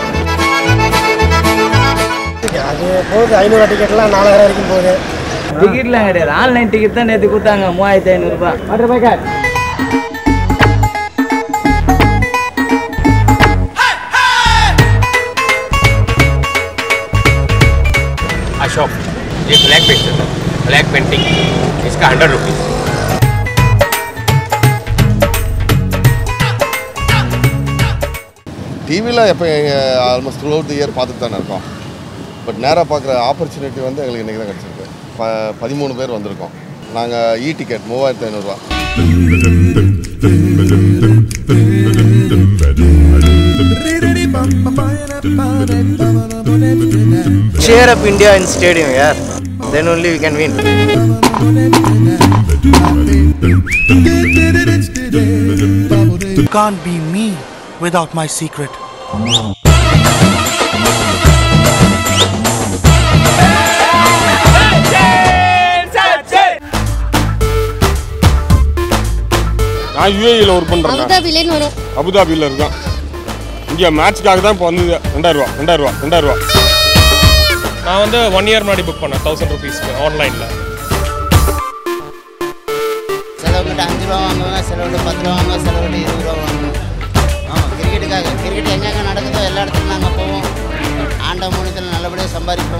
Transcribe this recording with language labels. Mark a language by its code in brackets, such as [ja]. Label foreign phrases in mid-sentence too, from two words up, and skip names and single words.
[ta] அது போகுது 500 டிக்கெட்லாம் 4000 வரைக்கும் போகுது. டிக்கெட்லாம் கிடையாது, [en] online ticket [ta] தான் நேற்று கொடுத்தாங்க 3500 ரூபாய். ₹100 [hi] अशोक ये [en] black paint [hi] है, [en] black painting [hi] इसका 100 रुपीज़. [ta] டிவியில் எப்போ [en] almost throughout the year [ta] பார்த்துட்டு தானே இருக்கோம். பட் நேராக பார்க்குற ஆப்பர்ச்சுனிட்டி வந்து எங்களுக்கு இன்றைக்கி தான் கிடச்சிருக்கு. 13 பேர் வந்திருக்கோம். நாங்கள் டிக்கெட் 3500 ரூபா. [en] Cheer up India in stadium, yeah. Then only we can win. You can't be me without my secret. [ta] நான் யுஏஇல ஒர்க் பண்றேன். அபுதாபியில் இருக்கேன். இங்கே மேட்ச்க்காக தான் இப்போ வந்து 2000 ரூபா. நான் வந்து 1 இயர் முன்னாடி புக் பண்ணேன் 1000 ருபீஸ்க்கு ஆன்லைனில். செலவுக்கிட்ட 5 ரூபா வாங்குவாங்க, செலவுட்டு 10 ரூபா வாங்குவோம், செலவுட்டு 20 ரூபா வாங்குவோம். ஆமாம், கிரிக்கெட்டுக்காக. கிரிக்கெட் எங்கெங்கே நடக்குதோ எல்லா இடத்துலையும் நாங்கள் போவோம். ஆண்ட மூலத்தில் நல்லபடியாக சம்பாதிப்போம்.